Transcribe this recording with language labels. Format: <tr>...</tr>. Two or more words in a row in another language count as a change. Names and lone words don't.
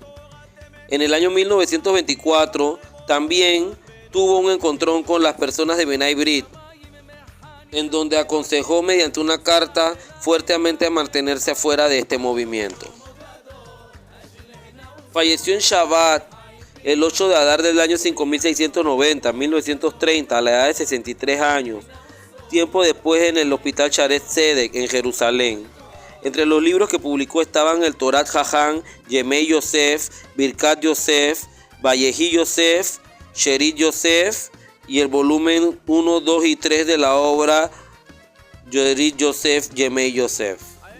<es>En el año 1924 también tuvo un encontrón con las personas de Benay Brit, en donde aconsejó mediante una carta fuertemente a mantenerse afuera de este movimiento. Falleció en Shabbat el 8 de Adar del año 5690, 1930, a la edad de 63 años, tiempo después en el hospital Shaare Zedek en Jerusalén. Entre los libros que publicó estaban el Torat Jajam, Yemei Yosef, Birkat Yosef, Vayehi Yosef, Sherit Yosef y el volumen 1, 2 y 3 de la obra Sherit Yosef, Yemei Yosef.</es>